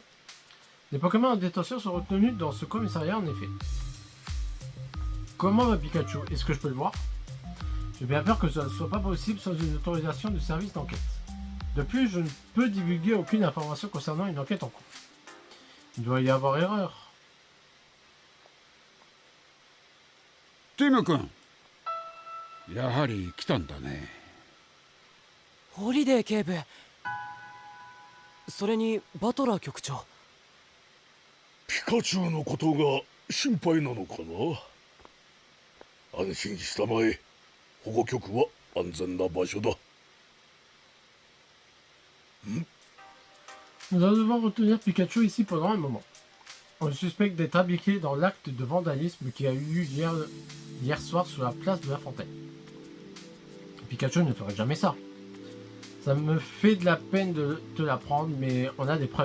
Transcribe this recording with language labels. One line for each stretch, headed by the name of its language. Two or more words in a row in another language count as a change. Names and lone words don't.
French: Les Pokémon en détention sont retenus dans ce commissariat en effet. Comment va Pikachu? Est-ce que je peux le voir? J'ai bien peur que ça ne soit pas possible sans une autorisation du service d'enquête. De plus, je ne peux divulguer aucune information concernant une enquête en cours. Il doit y avoir erreur.
Japanese: ティム君やはり来たんだね。ホリデー警部、それにバトラー局長。ピカチュウのことが心配なのかな。安心したまえ。保護局は安全な場所だ。
French: Nous allons devoir retenir Pikachu ici pendant un moment. On le suspecte d'être impliqué dans l'acte de vandalisme qui a eu lieu hier soir sur la place de la Fontaine. Pikachu ne ferait jamais ça. Ça me fait de la peine de te l'apprendre, mais on a des preuves.